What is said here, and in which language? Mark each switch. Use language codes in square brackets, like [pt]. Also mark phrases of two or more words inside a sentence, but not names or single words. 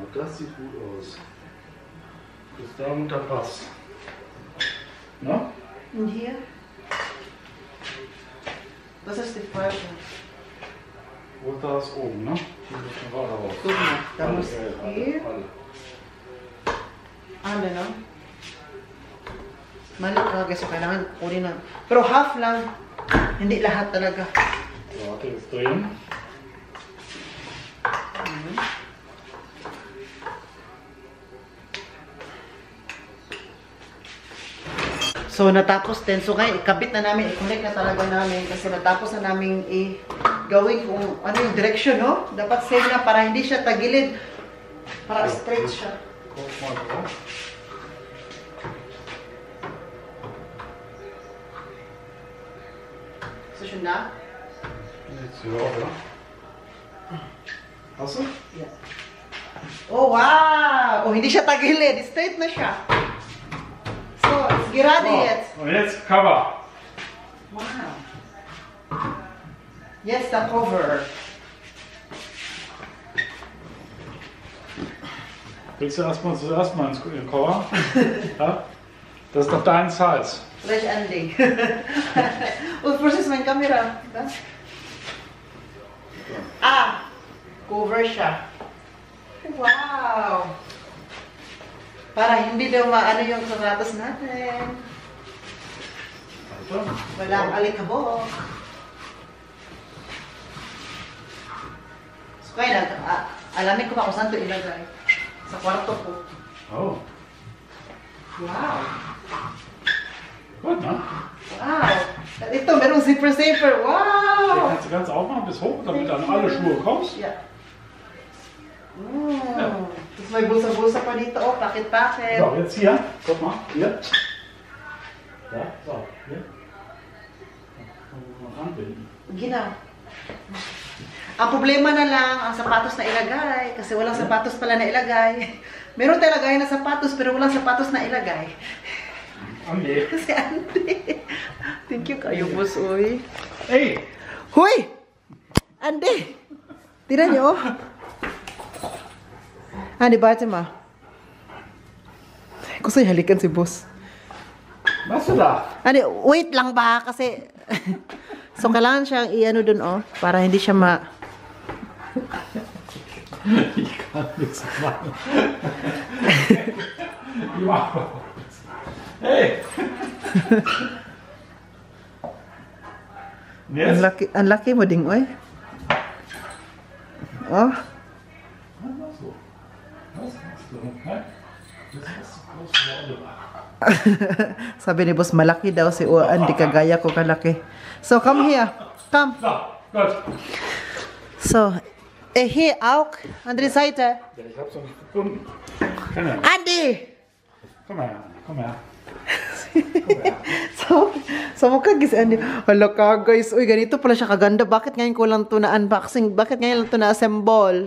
[de] Das sieht gut aus. Bis da runter passt. Na? Und hier? Das ist die falsche. Wo da ist oben, ne? Hier ist schon weiter raus. Guck mal, da Alle, muss hier. Alle, no? [tl] Mali talaga, so kailangan kunin na. Pero half lang. Hindi lahat talaga. [de] So, warte, jetzt drehen. So, [tl] natapos din. So, ngayon, ikabit na namin, i-connect na talaga namin kasi natapos na namin i-gawin kung ano yung direction, no? Dapat same na para hindi siya tagilid. Para straight siya. [de] Guck mal drauf. So, schön da? Jetzt hier auch, oder? Hast du? Yeah. [tl] Oh, wow! Oh, hindi siya tagilid. Straight na siya. [en] So, it's [de] gerade jetzt. Und jetzt Cover. Wow. Jetzt der Cover. Willst du zuerst mal ins Cover? Ja? Das ist doch dein Size. Vielleicht Andy. Und versus mein Kamera. Das? [tl] Ah! Cover siya. Wow! Para hindi daw maano yung sapatos natin. Walang alikabok. So kaya alamin ko pa kung saan ito ilagay. Sa kwarto ko. Oh. Wow! [de] Gut, ne? [tl] Wow! Ito, merong zipper. [de] Den Wow! kannst du ganz aufmachen bis hoch, damit du an alle Schuhe kommst. Yeah. [tl] Tapos may bulsa-bulsa pa dito. Oh, pakit-pakit. [de] So, jetzt hier. Guck mal. Hier. Ja, so. Hier. Mal anbinden. [tl] Ginaw. Ang problema na lang, ang sapatos na ilagay. Kasi walang sapatos pala na ilagay. Meron tayo lagay na sapatos, pero walang sapatos na ilagay. Andi. Kasi Andy. [en] Thank you [tl] kayo, boss, oy. Hey! Hoy! Andy! Tira niyo, oh. Andy, bate ma. Gusto niya halikan si boss. [de] Was du da? Andy, [tl] wait lang ba? Kasi... so, kailangan siyang i-ano dun, oh. Para hindi siya ma... [de] Ich kann nichts machen. Hey! [tl] Ang laki mo ding, oy. Oh. Sabi ni boss, malaki daw si Andy, kagaya ko kalaki. [en] So, come here. Come. [de] So, gut. So, hier auch. Andere Seite. Ja, ich hab's noch nicht gefunden. Komm her. Andy! Komm her. Komm her. [tl] So mukha gisaan. Hala ka guys. Uy, ganito pala siya kaganda. Bakit ngayon ko lang to na unboxing? Bakit ngayon lang to na assemble?